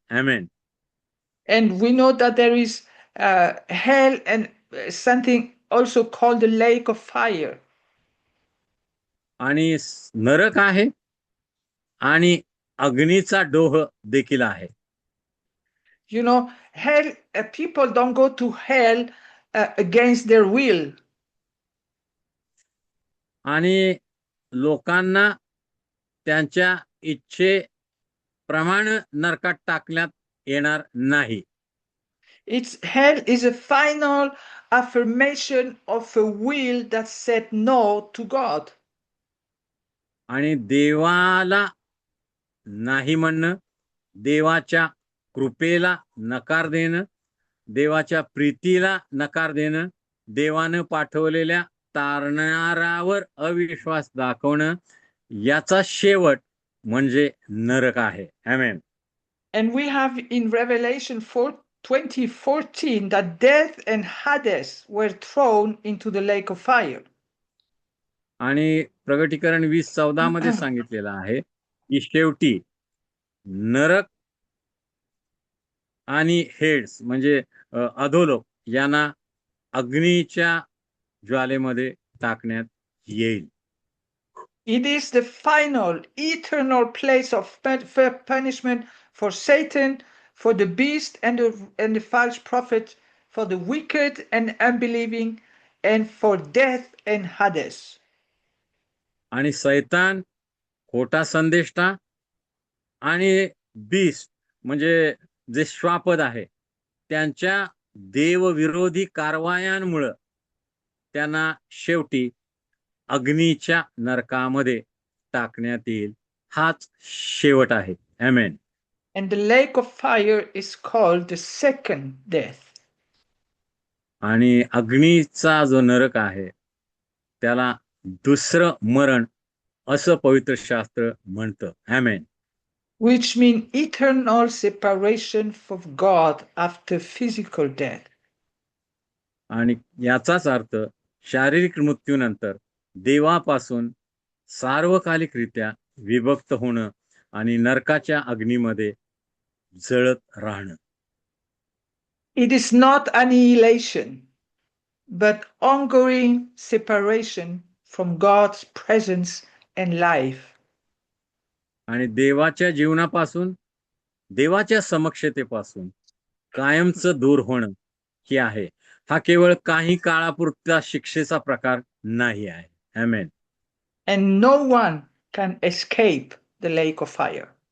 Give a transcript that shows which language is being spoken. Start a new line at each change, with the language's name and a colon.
Marathi: Amen.
English: And we know that there is hell and something also called the lake of fire.
Marathi: आणि नरक आहे आणि अग्नीचा डोह देखील आहे.
English: You know, hell, people don't go to hell against their will.
Marathi: आणि लोकांना त्यांच्या इच्छेप्रमाणे नरकात टाकण्यात येणार नाही.
English: Hell is a final affirmation of a will that said no to God.
Marathi: आणि देवाला नाही म्हणणं, देवाच्या कृपेला नकार देणं, देवाच्या प्रीतीला नकार देणं, देवानं पाठवलेल्या तारणारावर अविश्वास दाखवणं, याचा शेवट म्हणजे नरक आहे. आमेन.
English: And we have in Revelation 20:14 that death and Hades were thrown into the lake of fire.
Marathi: आणि प्रगटीकरण 20:14 मध्ये सांगितलेलं आहे की शेवटी नरक आणि हेड्स म्हणजे अधोलोक यांना अग्नीच्या ज्वालेमध्ये टाकण्यात येईल.
English: It is the final eternal place of punishment for Satan, for the beast and the false prophet, for the wicked and unbelieving, and for death and Hades.
Marathi: आणि सैतान, खोटा संदेष्टा आणि बीस्ट म्हणजे जे श्वापद आहे, त्यांच्या देवविरोधी कारवायांमुळे त्यांना शेवटी अग्नीच्या नरकामध्ये टाकण्यात येईल. हाच शेवट आहे. आमेन.
English: And the lake of fire is called the second death.
Marathi: आणि अग्नीचा जो नरक आहे त्याला दुसरं मरण असं पवित्र शास्त्र म्हणतं. आमेन.
English: Which mean eternal separation from God after physical death.
Marathi: आणि याचाच अर्थ शारीरिक मृत्यूनंतर देवापासून सार्वकालिकरित्या विभक्त होणं आणि नरकाच्या अग्नीमध्ये जळत राहणं.
English: It is not annihilation, but ongoing separation from God's presence and life.
Marathi: आणि देवाच्या जीवनापासून, देवाच्या समक्षतेपासून कायमचं दूर होणं हे आहे. हा केवळ काही काळापुरता शिक्षेचा प्रकार नाही आहे. आमेन.
English: And no one can escape the lake of fire.